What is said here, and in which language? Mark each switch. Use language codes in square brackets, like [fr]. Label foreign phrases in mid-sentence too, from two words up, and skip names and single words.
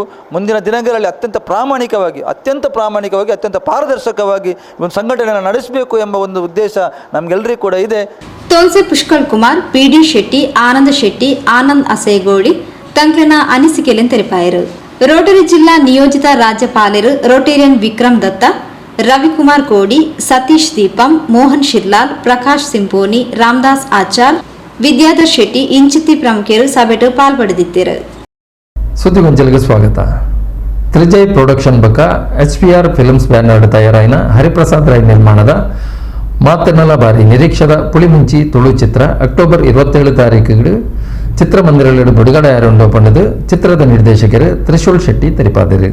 [kn] ಮುಂದಿನ ದಿನಗಳಲ್ಲಿ ಅತ್ಯಂತ ಪ್ರಾಮಾಣಿಕವಾಗಿ ಅತ್ಯಂತ ಪಾರದರ್ಶಕವಾಗಿ ಒಂದು ಸಂಘಟನೆಯನ್ನು ನಡೆಸಬೇಕು ಎಂಬ ಒಂದು ಉದ್ದೇಶ ನಮಗೆಲ್ಲರಿಗೂ ಕೂಡ ಇದೆ. [tcy] ತೋನ್ಸೆ ಪುಷ್ಕಳ್ ಕುಮಾರ್, ಪಿಡಿ ಶೆಟ್ಟಿ, ಆನಂದ ಶೆಟ್ಟಿ, ಆನಂದ್ ಅಸೇಗೋಳಿ ತಂಕ್ಲನ ಅನಿಸಿಕೆಯನ್ನು ತೆರಪಾಯರು. ರೋಟರಿ ಜಿಲ್ಲಾ ನಿಯೋಜಿತ ರಾಜ್ಯಪಾಲರು ರೋಟೇರಿಯನ್ ವಿಕ್ರಮ್ ದತ್ತ, ರವಿಕುಮಾರ್ ಕೋಡಿ, ಸತೀಶ್ ದೀಪಂ, ಮೋಹನ್ ಶಿರ್ಲಾಲ್, ಪ್ರಕಾಶ್ ಸಿಂಪೋನಿ, ರಾಮದಾಸ್ ಆಚಾರ್, ವಿದ್ಯಾಧರ್ ಶೆಟ್ಟಿ ಇಂಚಿತ್ತಿ ಪ್ರಮುಖರು ಸಭೆಟು ಪಾಲ್ಪಡೆದಿದ್ದರು. [kn] ಸುದ್ದಿಗೊಂಚಲಿಗೆ ಸ್ವಾಗತ. [tcy] ತ್ರಿಜಯ್ ಪ್ರೊಡಕ್ಷನ್ ಬಕ HPR ಫಿಲ್ಮ್ಸ್ ಬ್ಯಾನರ್ ತಯಾರಾಯಿನ ಹರಿಪ್ರಸಾದ್ ರೈ ನಿರ್ಮಾಣದ ಮಾತೆನಲ ಬಾರಿ ನಿರೀಕ್ಷದ ಪುಳಿಮುಂಚಿ ತುಳು ಚಿತ್ರ ಅಕ್ಟೋಬರ್ 27 ತಾರೀಕಿಗೆ ಚಿತ್ರಮಂದಿರಗಳಲ್ಲಿ ಬಿಡುಗಡೆ ಆರಂಭಗೊಂಡದು ಚಿತ್ರದ ನಿರ್ದೇಶಕರು ತ್ರಿಶೂಲ್ ಶೆಟ್ಟಿ ತೆರಿಪಾದರು.